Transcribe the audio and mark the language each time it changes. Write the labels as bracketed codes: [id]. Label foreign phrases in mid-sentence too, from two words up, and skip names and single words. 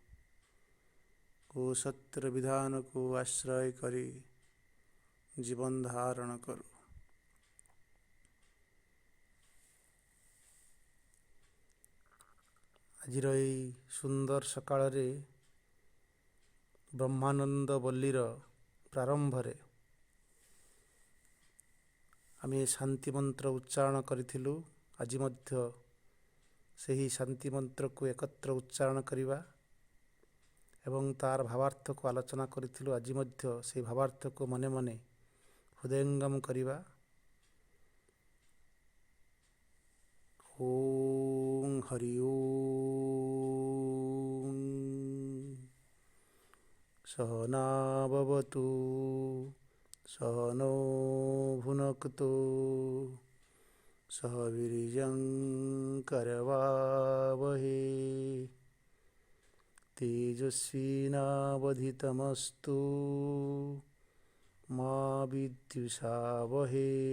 [or] ଓ ସତ୍ୟର ବିଧାନ କୋ ଆଶ୍ରୟ କରି ଜୀବନ ଧାରଣ କରୁ। ଆଜିର ଏହି ସୁନ୍ଦର ସକାଳରେ ବ୍ରହ୍ମାନନ୍ଦ ବଲ୍ଲୀର ପ୍ରାରମ୍ଭରେ ଆମେ ଶାନ୍ତି ମନ୍ତ୍ର ଉଚ୍ଚାରଣ କରିଥିଲୁ। ଆଜି ମଧ୍ୟ ସେହି ଶାନ୍ତି ମନ୍ତ୍ରକୁ ଏକତ୍ର ଉଚ୍ଚାରଣ କରିବା ଏବଂ ତାର ଭାବାର୍ଥକୁ ଆଲୋଚନା କରିଥିଲୁ। ଆଜି ମଧ୍ୟ ସେହି ଭାବାର୍ଥକୁ ମନେ ମନେ ହୃଦୟଙ୍ଗମ କରିବା। [sa] ଓ हरि ओम। सहना भवतु सहनो भुनक्तु सह वीर्यं करवावहे तेजस्विनावधितमस्तु मा विद्विषावहे।